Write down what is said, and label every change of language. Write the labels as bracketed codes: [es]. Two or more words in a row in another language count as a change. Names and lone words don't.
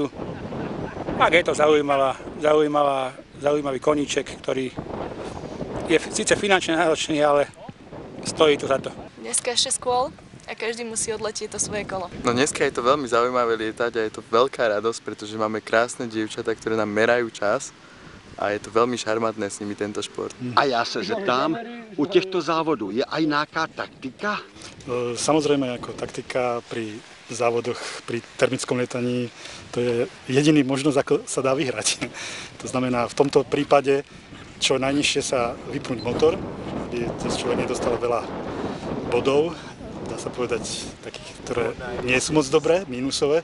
[sk] Tak je to zaujímavý koníček, ktorý je síce finančne náročný, ale stojí to za to. Dneska je 6 kôl a každý musí odletieť to svoje kolo. No dneska je to veľmi zaujímavé lietať a je to veľká radosť, pretože máme krásne dievčatá, ktoré nám merajú čas. A je to veľmi šarmantné s nimi tento šport. [cs] A já se zeptám, u těchto závodů je aj nějaká taktika? [sk] Samozrejme, ako taktika pri závodoch, pri termickom lietaní, to je jediný možnosť, ako sa dá vyhrať. To znamená, v tomto prípade čo najnižšie sa vypnúť motor, aby človek nedostal veľa bodov, dá sa povedať takých, ktoré nie sú moc dobré, mínusové.